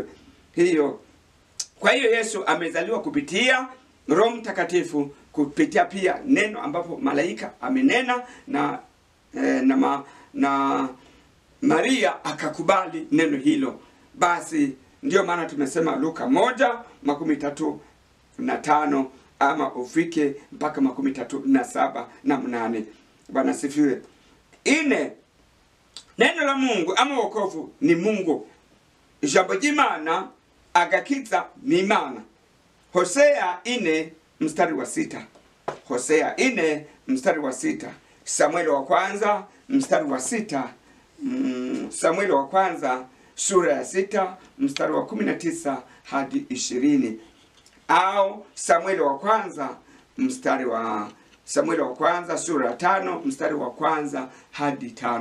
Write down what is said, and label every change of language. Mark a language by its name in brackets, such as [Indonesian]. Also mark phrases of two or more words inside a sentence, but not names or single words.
[Swahili] Kwa hiyo Yesu amezaliwa kupitia Roho Mtakatifu, kupitia pia neno ambapo malaika amenena na Maria akakubali neno hilo. Basi ndio maana tumesema Luka 1:35 ama ufike mpaka 37 na 8. Bwana sifiwe. Neno la Mungu ama wokovu ni Mungu. [Rundi] Ijambo ry'Imana agakiza ni Imana. [Swahili] Hosea 4 mstari wa 6. Hosea 4 mstari wa 6. Samueli wa kwanza mstari wa 6. Samueli wa kwanza sura ya 6 mstari wa 19 hadi 20. Au Samueli wa kwanza sura ya 5 mstari wa kwanza hadi 5.